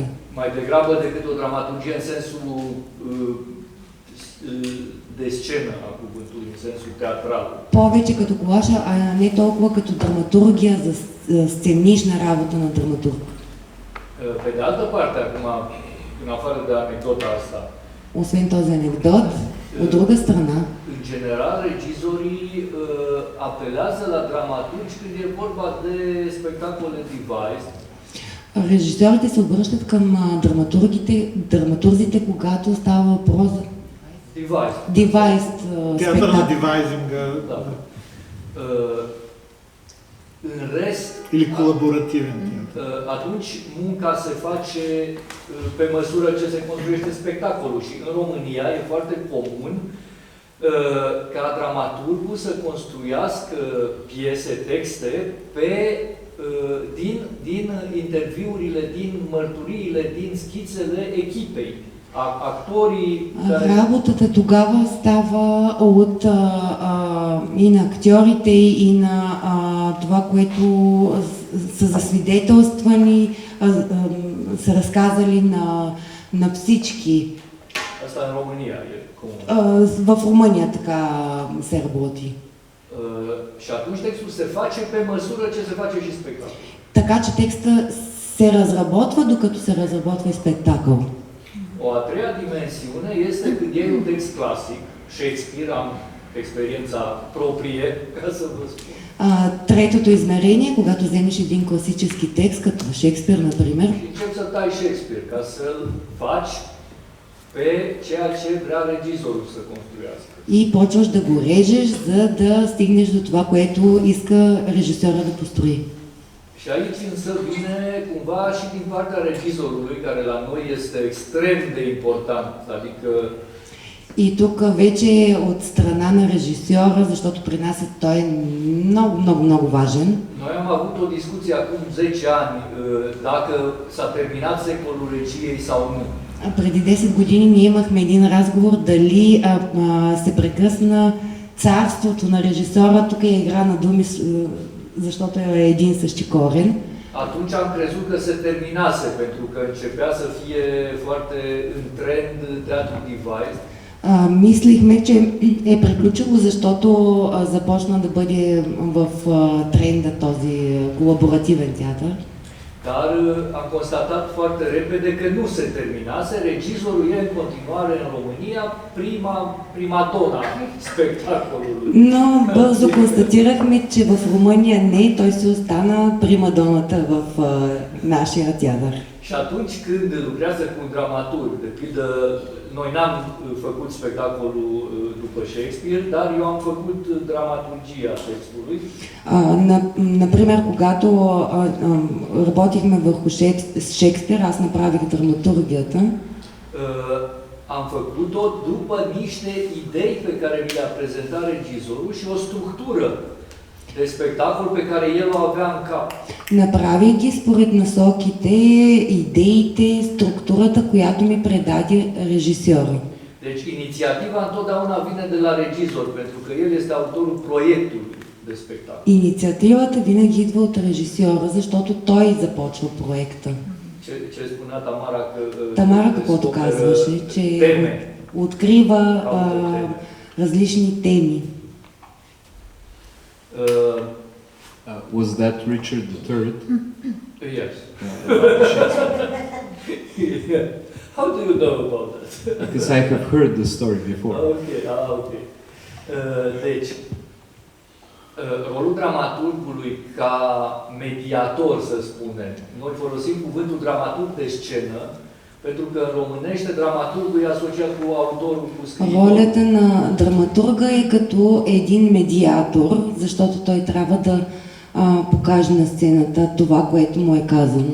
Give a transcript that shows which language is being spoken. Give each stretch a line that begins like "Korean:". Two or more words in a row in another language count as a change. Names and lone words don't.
Romanian: Mai degrabă decât o dramaturgie în sensul de scenă a cuvântului, în sensul teatral.
Bulgarian: Повече като колаж, а не толкова като драматургия за сценична работа на драматург.
Romanian: Pe de altă parte, acum, în afară de anecdota asta,
Bulgarian: Освен този анекдот, от друга страна,
Romanian: în general, regizorii apelează la dramaturgi când e vorba de spectacole devised.
Bulgarian: Режисьорите се обръщат към драматурзите, когато става въпрос за девайст Театър на девайзинга.
Romanian: Da. În rest,
Bulgarian: Или колаборативен театър.
Romanian: Atunci munca se face pe măsură ce se construiește spectacolul și în România e foarte comun ca dramaturgul să construiască piese, texte din interviurile, din mărturiile, din schițele echipei. Actorii care...
Bulgarian: Работата тогава става от и на актьорите, и на това, което са засвидетелствани, са разказали на всички.
Romanian: Asta în România e comun.
Bulgarian: В Румъния така се работи.
Romanian: Și atunci textul se face pe măsură ce se face și spectacol.
Bulgarian: Така че текста се разработва, докато се разработва и спектакъл.
Romanian: O a treia dimensiune este când iei un text clasic, Shakespeare, am experiența proprie, ca să vă spun.
Bulgarian: Третото измерение, когато вземеш един класически текст, като Шекспир, например,
Romanian: Și începi să tai Shakespeare, ca să-l faci pe ceea ce vrea regizorul să construiască.
Bulgarian: и почваш да го режеш, за да стигнеш до това, което иска режисьора да построи.
Romanian: Și aici însă vine cumva și din partea regizorului, care la noi este extrem de important, adică...
Bulgarian: И тук вече от страна на режисьора, защото при нас той е много важен.
Romanian: Noi am avut o discuție acum 10 ani dacă s-a terminat secolul regiei sau nu.
Bulgarian: Преди 10 години ние имахме един разговор дали се прекъсна царството на режисьора. Тук е игра на думи, защото е един същи корен.
Romanian: Atunci am crezut că se terminase, pentru că începea să fie foarte în trend teatru devised.
Bulgarian: Мислихме, че е приключило, защото започна да бъде в тренда този колаборативен театър.
Romanian: Dar am constatat foarte repede că nu se terminase. Regizorul e în continuare în România prima dona spectacolului.
Bulgarian: Но бързо констатирахме, че в Румъния не, той си остана примадоната в нашия театър.
Romanian: Și atunci când lucrează cu un dramaturg, de pildă, noi n-am făcut spectacolul după Shakespeare, dar eu am făcut dramaturgia textului.
Bulgarian: Например, когато работихме върху Шекспир, аз направих драматургията.
Romanian: Am făcut-o după niște idei pe care mi le-a prezentat regizorul și o structură de spectacol pe care el o avea în cap.
Bulgarian: Направих ги според насоките, идеите, структурата, която ми предаде режисьора.
Romanian: Deci inițiativa întotdeauna vine de la regizor, pentru că el este autorul proiectului de spectacol.
Bulgarian: Инициативата винаги идва от режисьора, защото той започва проекта.
Romanian: Ce spunea Tamara că
Bulgarian: Тамара каквото казваше, че
Romanian: teme.
Bulgarian: открива различни теми.
English: Was that Richard III? Yes. How do you know about that? Because I have heard the story before. Ok.
Romanian: Deci, rolul dramaturgului ca mediator, să spunem. Noi folosim cuvântul dramaturg de scenă, pentru că în românește dramaturgul e asociat cu autorul, cu scriitorul.
Bulgarian: Ролята на драматурга е като един медиатор, защото той трябва да покаже на сцената това, което му е казано.